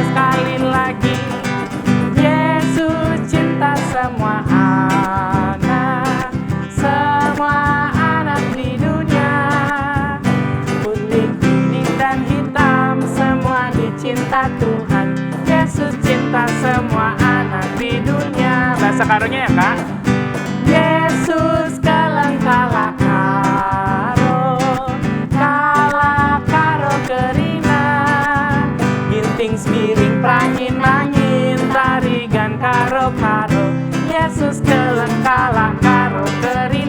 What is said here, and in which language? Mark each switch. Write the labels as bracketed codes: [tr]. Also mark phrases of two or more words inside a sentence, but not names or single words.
[id] Sekali lagi, Yesus cinta semua anak di dunia, putih, kuning, dan hitam, semua dicinta Tuhan. Yesus cinta semua anak di dunia. Bahasa karunya ya Kak. [btx] Yesus kala karo kerina, ginting semiring prangin tarigan karo. Yesus kala karo kerina.